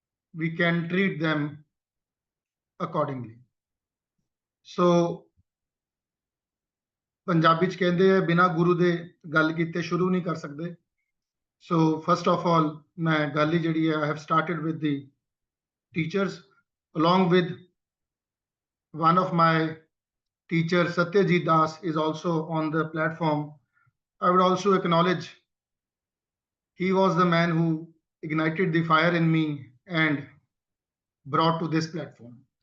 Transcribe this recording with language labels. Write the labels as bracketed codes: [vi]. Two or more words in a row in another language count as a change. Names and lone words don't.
[en] we can treat them accordingly. [pa] So ਪੰਜਾਬੀ ਚ [hi] कहते हैं [pa] ਬਿਨਾ ਗੁਰੂ ਦੇ ਗੱਲ ਕੀਤੇ ਸ਼ੁਰੂ ਨਹੀਂ ਕਰ ਸਕਦੇ. [en] So first of all, [pa] मैं गल ही जड़ी है, [en] I have started with the teachers, along with one of my teachers, Satyajit Das, is also on the platform. I would also acknowledge he was the man who ignited the fire in me and brought to this platform.